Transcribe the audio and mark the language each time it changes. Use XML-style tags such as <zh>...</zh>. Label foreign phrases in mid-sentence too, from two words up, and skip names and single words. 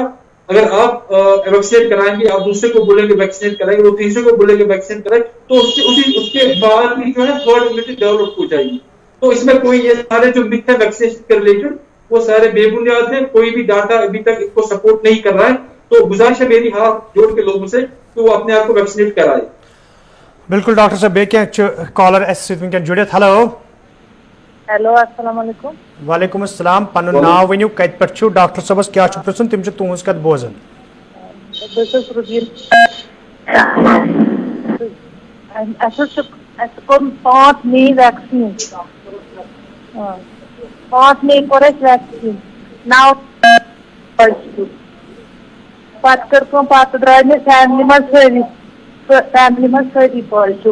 <ur>اگر آپ ویکسینیٹ کرائیں گے, آپ دوسرے کو بولیں گے ویکسینیٹ کرائیں گے, وہ تیسرے کو بولیں گے ویکسینیٹ کرائیں, تو اس کے بعد بھی جو ہے</ur> <en>herd immunity develop</en> <ur>ہو جائے گی. تو اس میں کوئی یہ سارے جو متھ ہے ویکسینیشن کے ریلیٹڈ وہ سارے بے بنیاد ہیں. کوئی بھی ڈاٹا ابھی تک اس کو سپورٹ نہیں کر رہا ہے. تو گزارش ہے میری ہاتھ جوڑ کے لوگوں سے کہ وہ اپنے آپ کو ویکسینیٹ کرائے. بالکل ڈاکٹر صاحب</ur> <ks>بیٚیہِ کینٛہہ چھُ کالر اَسہِ سۭتۍ وٕنکٮ۪ن جُڑِتھ ہیلو</ks> <ar>ہیلو السلام علیکم. وعلیکم السلام</ar> <ks>پنُن ناو ؤنِو کتہِ پٮ۪ٹھ چھُو ڈاکٹر صٲبس کیٛاہ چھُ پرٛژھُن تِم چھِ تُہٕنٛز کتھ بوزان. بہٕ چھَس رُبیٖن. اَسہِ حظ چھُ اَسہِ کوٚر 5 مے ویکسیٖن 5 مے کوٚر اَسہِ ویکسیٖن 9 پتہٕ کٔر کٲم پتہٕ درٛاے مےٚ فیملی منٛز سٲری پازٹِو.</ks>